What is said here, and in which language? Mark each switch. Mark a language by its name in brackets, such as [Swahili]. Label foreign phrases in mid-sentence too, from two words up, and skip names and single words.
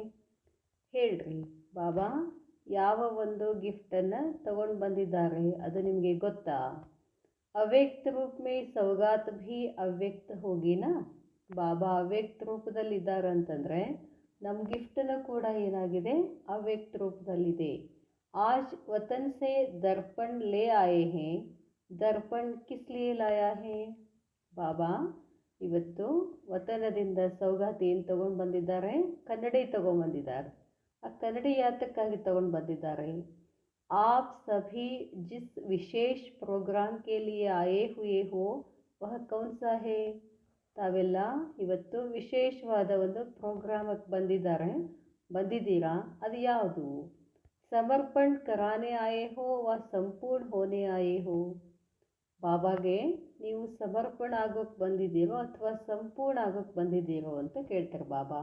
[Kannada] ಹೇಳ್ರಿ ಬಾಬಾ ಯಾವ ಒಂದು ಗಿಫ್ಟನ್ನು ತಗೊಂಡು ಬಂದಿದ್ದಾರೆ, ಅದು ನಿಮಗೆ ಗೊತ್ತಾ? [Hindi] अव्यक्त रूप में सौगात भी अव्यक्त होगी ना. [Kannada] ಬಾಬಾ ಅವ್ಯಕ್ತ ರೂಪದಲ್ಲಿದ್ದಾರೆ ಅಂತಂದರೆ ನಮ್ಮ ಗಿಫ್ಟನ್ನು ಕೂಡ ಏನಾಗಿದೆ, ಅವ್ಯಕ್ತ ರೂಪದಲ್ಲಿದೆ. [Hindi] आज वतन से दर्पण ले आए हैं. दर्पण किस लिए लाया है? [Kannada] ಬಾಬಾ ಇವತ್ತು ವತನದಿಂದ ಸೌಗಾತಿ ಏನು ತಗೊಂಡು ಬಂದಿದ್ದಾರೆ? ಕನ್ನಡಿ ತಗೊಂಡ್ಬಂದಿದ್ದಾರೆ. ಆ ಕನ್ನಡಿ ಯಾತಕ್ಕಾಗಿ ತಗೊಂಡು ಬಂದಿದ್ದಾರೆ? [Hindi] आप सभी जिस विशेष प्रोग्राम के लिए आए हुए हो वह कौन सा है? [Kannada] ತಾವೆಲ್ಲ ಇವತ್ತು ವಿಶೇಷವಾದ ಒಂದು ಪ್ರೋಗ್ರಾಮಕ್ಕೆ ಬಂದಿದ್ದೀರಾ, ಅದು ಯಾವುದು? [Hindi] समर्पण कराने आए हो व संपूर्ण होने आए हो? [Kannada] ಬಾಬಾಗೆ ನೀವು ಸಮರ್ಪಣ ಆಗೋಕ್ಕೆ ಬಂದಿದ್ದೀರೋ ಅಥವಾ ಸಂಪೂರ್ಣ ಆಗೋಕ್ಕೆ ಬಂದಿದ್ದೀರೋ ಅಂತ ಕೇಳ್ತಾರೆ ಬಾಬಾ.